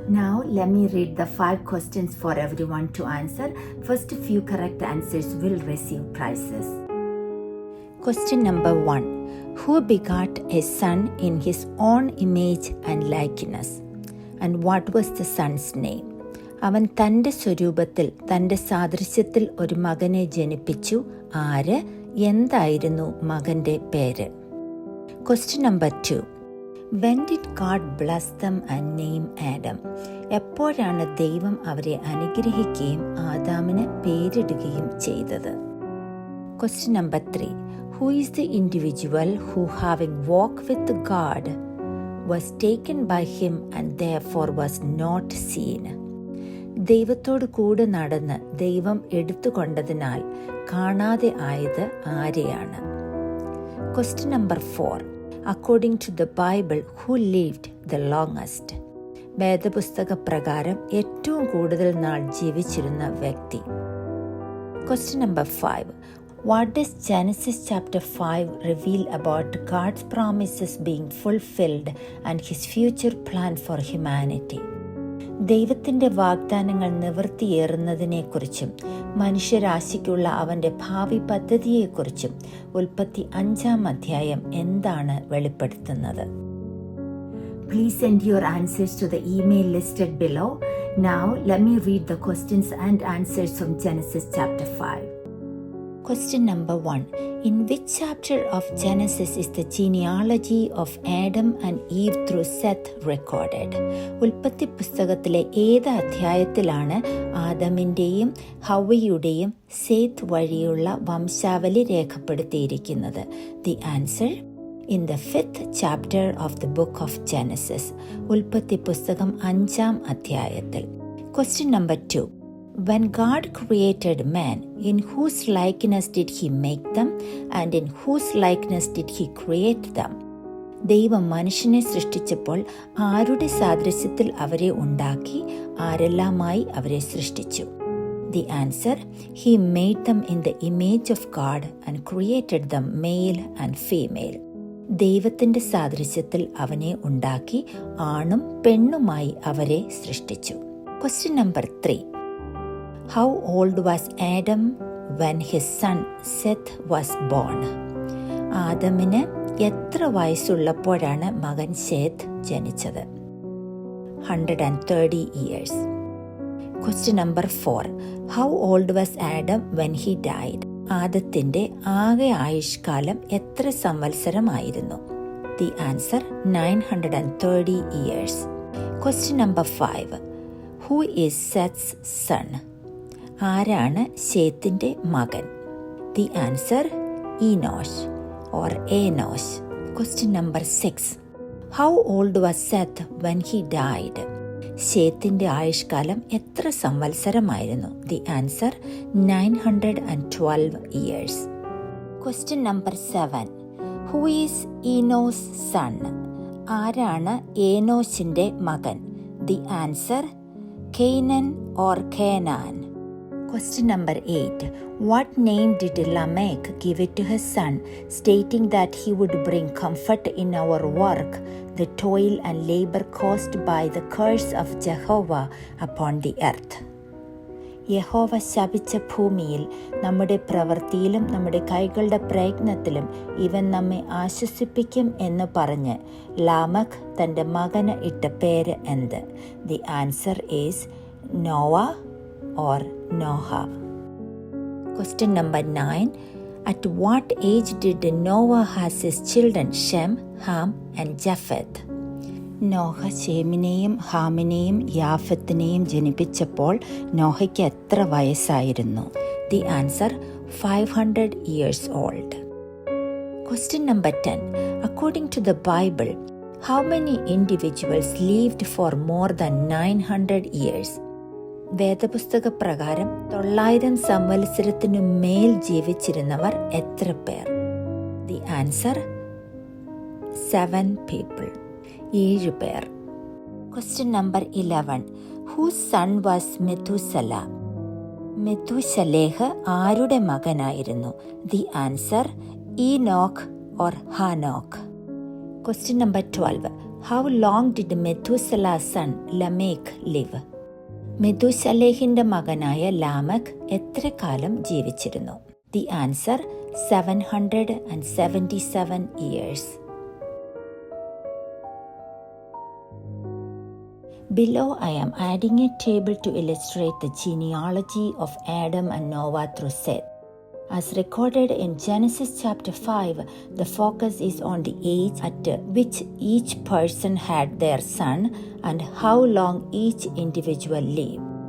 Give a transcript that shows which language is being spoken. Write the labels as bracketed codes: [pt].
[en] Now, let me read the 5 questions for everyone to answer. First few correct answers will receive prizes. Question number 1. Who begot a son in his own image and likeness? And what was the son's name? [ml] അവൻ തൻ്റെ സ്വരൂപത്തിൽ തൻ്റെ സാദൃശ്യത്തിൽ ഒരു മകനെ ജനിപ്പിച്ചു. ആര്? എന്തായിരുന്നു മകൻ്റെ പേര്? [en] Question number 2. When did God bless them and name Adam? [ml] എപ്പോഴാണ് ദൈവം അവരെ അനുഗ്രഹിക്കുകയും ആദാമിന് പേരിടുകയും ചെയ്തത്? [en] Question number 3. Who is the individual who, having walked with God, was taken by him and therefore was not seen? [ml] ദൈവത്തോട് കൂടെ നടന്ന് ദൈവം എടുത്തുകൊണ്ടതിനാൽ കാണാതെ ആയത് ആരെയാണ്? [en] Question number 4. According to the Bible, who lived the longest? [ml] വേദപുസ്തക പ്രകാരം ഏറ്റവും കൂടുതൽ നാൾ ജീവിച്ചിരുന്ന വ്യക്തി. [en] Question number 5. What does Genesis chapter 5 reveal about God's promises being fulfilled and his future plan for humanity? [ml] ദൈവത്തിൻ്റെ വാഗ്ദാനങ്ങൾ നിവൃത്തിയേറുന്നതിനെക്കുറിച്ചും മനുഷ്യരാശിക്കുള്ള അവൻ്റെ ഭാവി പദ്ധതിയെക്കുറിച്ചും ഉൽപ്പത്തി 5-ാം അധ്യായം എന്താണ് വെളിപ്പെടുത്തുന്നത്? [en] Please send your answers to the email listed below. Now, let me read the questions and answers from Genesis chapter 5. Question number 1. In which chapter of Genesis is the genealogy of Adam and Eve through Seth recorded? [ml] ഉൽപ്പത്തി പുസ്തകത്തിലെ ഏത് അധ്യായത്തിലാണ് ആദമിൻ്റെയും ഹവ്വയുടെയും സേത്ത് വഴിയുള്ള വംശാവലി രേഖപ്പെടുത്തിയിരിക്കുന്നത്? [en] The answer: in the 5th chapter of the book of Genesis. [ml] ഉൽപ്പത്തി പുസ്തകം 5-ാം അധ്യായത്തിൽ. [en] Question number 2. When God created man, in whose likeness did he make them, and in whose likeness did he create them? [ml] ദൈവം മനുഷ്യനെ സൃഷ്ടിച്ചപ്പോൾ ആരുടെ സാദൃശ്യത്തിൽ അവരെ ഉണ്ടാക്കി, ആരെല്ലാമായി അവരെ സൃഷ്ടിച്ചു? [en] The answer: he made them in the image of God and created them male and female. [ml] ദൈവത്തിൻ്റെ സാദൃശ്യത്തിൽ അവനെ ഉണ്ടാക്കി, ആണും പെണ്ണുമായി അവരെ സൃഷ്ടിച്ചു. [en] Question number 3. How old was Adam when his son Seth was born. [ml] ആദമിന് എത്ര വയസ്സുള്ളപ്പോഴാണ് മകൻ ശേത്ത് ജനിച്ചത്? [en] 130 years. Question number 4. How old was Adam when he died? [ml] ആദത്തിന്റെ ആകെ ആയുഷ്കാലം എത്ര സംവത്സരമായിരുന്നു? [en] The answer 930 years. Question number 5. Who is Seth's son? [ml] ആരാണ് ശേത്തിന്റെ മകൻ? [en] The answer Enosh or Enosh. Question number 6. How old was Seth when he died? [ml] ശേത്തിന്റെ ആയുഷ്കാലം എത്ര സംവത്സരമായിരുന്നു? [en] The answer 912 years. Question number 7. Who is Enos' son? [ml] ആരാണ് ഏനോശിന്റെ മകൻ? [en] The answer Canaan or Canaan. Question number 8. What name did Lamech give it to his son, stating that he would bring comfort in our work, the toil and labor caused by the curse of Jehovah upon the earth? [ml] യഹോവ ശപിച്ച ഭൂമിയിൽ നമ്മുടെ പ്രവൃത്തിയിലും നമ്മുടെ കൈകളുടെ പ്രയത്നത്തിലും ഇവൻ നമ്മെ ആശ്വസിപ്പിക്കും എന്ന് പറഞ്ഞ് ലാമഖ് തൻ്റെ മകന് ഇട്ട പേര് എന്ത്? [en] The answer is Noah or Noah. Question number 9. At what age did Noah has his children Shem, Ham and Japheth? [ml] Noah ഷേമിനെയും ഹാമിനെയും യാഫത്തിനെയും ജനിപ്പിച്ചപ്പോൾ നോഹയ്ക്ക് എത്ര വയസ്സായിരുന്നു? [en] The answer 500 years old. Question number 10. According to the Bible, how many individuals lived for more than 900 years? വേദപുസ്തക പ്രകാരം 900 സംവത്സരത്തിനു മേൽ ജീവിച്ചിരുന്നവർ എത്ര പേർ? The answer 7 people. [ml] 7 പേർ. [en] Question number 11. Whose son was Methuselah? [ml] മെഥൂശലേഹ് ആരുടെ മകനായിരുന്നു? [en] The answer Enoch or Hanoch. Question number 12. How long did Methuselah's son Lamech live? [ml] മെഥൂശലേഹിന്റെ മകനായ ലാമഖ് എത്ര കാലം ജീവിച്ചിരുന്നു? [en] The answer 777 years. Below I am adding a table to illustrate the genealogy of Adam and Noah through Seth. As recorded in Genesis chapter 5, the focus is on the age at which each person had their son and how long each individual lived.